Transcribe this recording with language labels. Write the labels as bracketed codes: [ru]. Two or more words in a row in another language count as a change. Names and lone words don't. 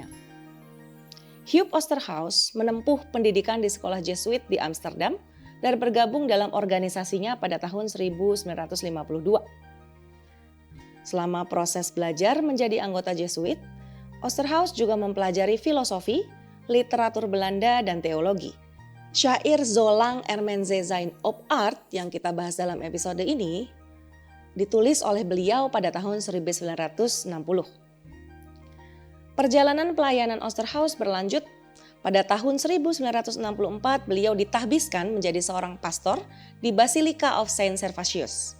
[id] Huub Oosterhuis menempuh pendidikan di sekolah Jesuit di Amsterdam dan bergabung dalam organisasinya pada tahun 1952. Selama proses belajar menjadi anggota Jesuit, Oosterhuis juga mempelajari filosofi, literatur Belanda, dan teologi. Syair Zolang er Mensen zijn op aarde yang kita bahas dalam episode ini ditulis oleh beliau pada tahun 1960. Perjalanan pelayanan Oosterhuis berlanjut. Pada tahun 1964 beliau ditahbiskan menjadi seorang pastor di Basilica of Saint Servatius.